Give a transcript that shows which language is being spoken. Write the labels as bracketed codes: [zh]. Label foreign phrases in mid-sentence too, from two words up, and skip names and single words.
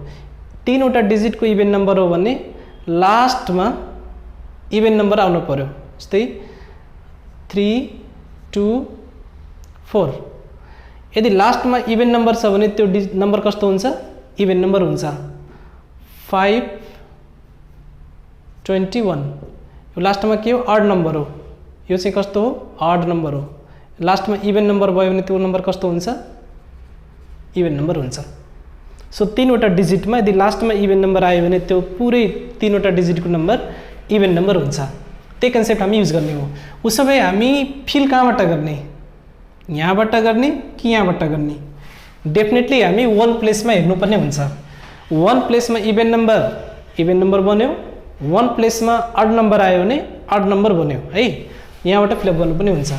[ne] 3 वटा डिजिट को [en] even number [ne] हो भने लास्ट में [en] even number [ne] आउनु पर्यो. जस्तै 3 2 4. यदि लास्ट में [en] even number [ne] छ भने त्यो नंबर कस्तो हुन्छ? [en] even number [ne] हुन्छ. 5 21 यो लास्ट में के हो? [en] odd number [ne] हो. यो चाहिँ कस्तो हो? [en] odd number [ne] हो. लास्ट में [en] even number [ne] भयो भने त्यो नंबर कस्तो हुन्छ? [en] even number [ne] हुन्छ. सो 3 वटा डिजिट में यदि लास्ट में [en] even number [ne] आयो भने त्यो पुरै 3 वटा डिजिट को [en] number even number [ne] हुन्छ. त्यही कन्सेप्ट हामी युज गर्ने हो. उसो भए हामी फिल कहाँबाट गर्ने? यहाँबाट गर्ने कि यहाँबाट गर्ने? डेफिनेटली हामी [en] one placeमा [ne] हेर्नुपर्ने हुन्छ। [en] one placeमा even number [ne] बन्यो, [en] one placeमा odd number [ne] आयो भने [en] odd number [ne] बन्यो है, यहाँबाट फिलअप गर्नु पनि हुन्छ।